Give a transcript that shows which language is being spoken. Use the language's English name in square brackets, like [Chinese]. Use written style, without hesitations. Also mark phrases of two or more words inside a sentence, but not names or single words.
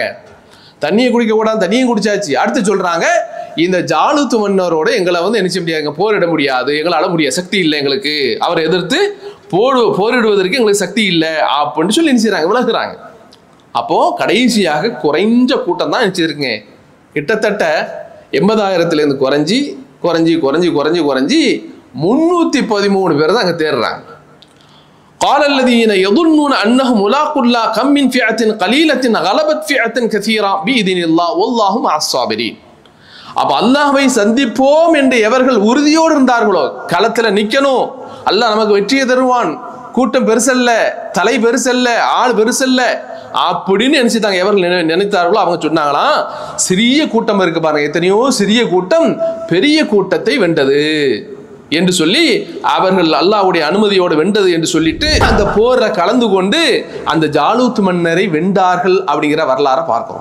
[Tamil] தண்ணியை குடிக்க கூடாது, தண்ணியும் குடிச்சாச்சு. அடுத்து சொல்றாங்க, இந்த ஜாலூத் மன்னரோட எங்களை என்ன செய்ய முடியாது, போரிட முடியாது, எங்களால முடியாது, சக்தி இல்லை எங்களுக்கு, அவரை எதிர்த்து போரிடுவதற்கு எங்களுக்கு சக்தி இல்லை அப்படின்னு சொல்லி நினைச்சாங்க, விலகுறாங்க. அப்போ கடைசியாக குறைஞ்ச கூட்டம் தான் நினைச்சிருக்குங்க, கிட்டத்தட்ட 80,000 குறைஞ்சி குறைஞ்சி குறைஞ்சி குறைஞ்சி குறைஞ்சி 313 பேர் தான் அங்க தேடுறாங்க. [Arabic] قال الذين يظنون انهم ملاقو الله كم من فئة قليلة غلبت فئة كثيرة بإذن الله والله مع الصابرين. [Tamil] அப்ப அல்லாஹ்வை சந்திப்போம் என்று எவர்கள் உறுதியோடு இருந்தார்களோ, களத்துல நிக்கணும், அல்லாஹ் நமக்கு வெற்றியை தருவான், கூட்டம் பெருசல்ல, தலை பெருசல்ல, ஆள் பெருசல்ல அப்படின்னு நினைச்சுட்டாங்க. எவர்கள் நினைத்தார்களோ அவங்க சொன்னாங்களாம், சிறிய கூட்டம் இருக்கு பாருங்க, எத்தனையோ சிறிய கூட்டம் பெரிய கூட்டத்தை வென்றது என்று சொல்லி, அவர்கள் அல்லாஹ்வுடைய அனுமதியோடு வென்றது என்று சொல்லிட்டு அந்த போரை கலந்து கொண்டு அந்த ஜாலூத் மன்னரை வென்றார்கள் அப்படிங்கிற வரலாறை பார்க்கிறோம்.